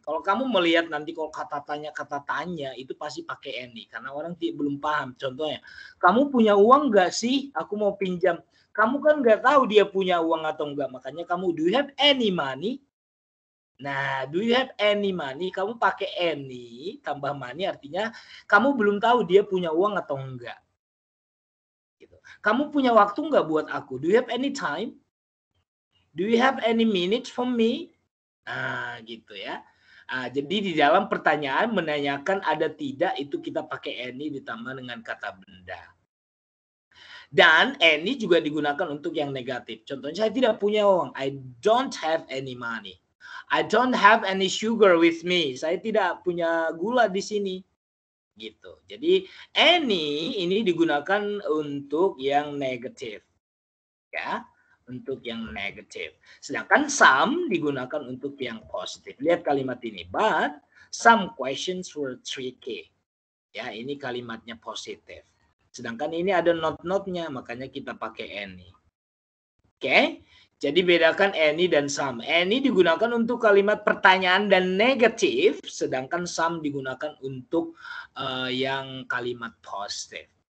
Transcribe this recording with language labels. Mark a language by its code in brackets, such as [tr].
[id] Kalau kamu melihat nanti kalau kata tanya itu pasti pakai any karena orang belum paham. Contohnya, kamu punya uang nggak sih? Aku mau pinjam. Kamu kan nggak tahu dia punya uang atau enggak. [en] Makanya kamu, do you have any money? Nah, do you have any money? [id] Kamu pakai any tambah money artinya kamu belum tahu dia punya uang atau enggak. Gitu. Kamu punya waktu enggak buat aku? [en] Do you have any time? Do you have any minutes for me? [id] Nah, gitu ya. Jadi di dalam pertanyaan menanyakan ada tidak itu kita pakai any ditambah dengan kata benda. Dan any juga digunakan untuk yang negatif. Contohnya saya tidak punya uang. [en] I don't have any money. I don't have any sugar with me. [id] Saya tidak punya gula di sini. Gitu. Jadi any ini digunakan untuk yang negatif. Ya, untuk yang negatif. Sedangkan some digunakan untuk yang positif. Lihat kalimat ini. [en] But some questions were tricky. [id] Ya, ini kalimatnya positif. Sedangkan ini ada not-notnya, makanya kita pakai any. Oke, jadi bedakan any dan some. Any digunakan untuk kalimat pertanyaan dan negatif, sedangkan some digunakan untuk yang kalimat positif.